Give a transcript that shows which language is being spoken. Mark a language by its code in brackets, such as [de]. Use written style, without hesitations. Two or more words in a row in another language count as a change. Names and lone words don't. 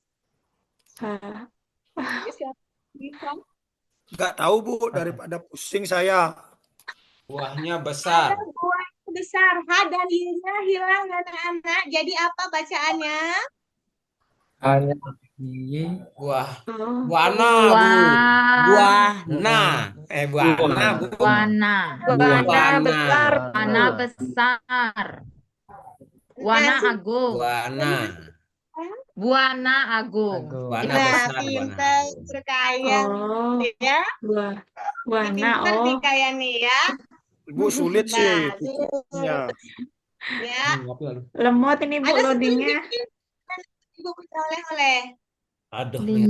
[id] Nggak tahu Bu, daripada pusing saya. Buahnya Ada besar. buah besar. H dan I-nya hilang anak-anak. Jadi apa bacaannya? Hanya. Buah. Oh, Buana, Bu. Buahna. Buahna, Bu. Buana. Buana. besar. Buana besar. Buana Nah, agung. Buana. Buana agung. Buana nah, besar. Buana. pinter kaya Oh, ya. buahnya. Pinter nih Oh, kaya nih ya. Ibu sulit sih Bagus. tulisnya. Ya. lemot ini Bu Ada loadingnya. Ibu punya oleh-oleh. Aduh, merah.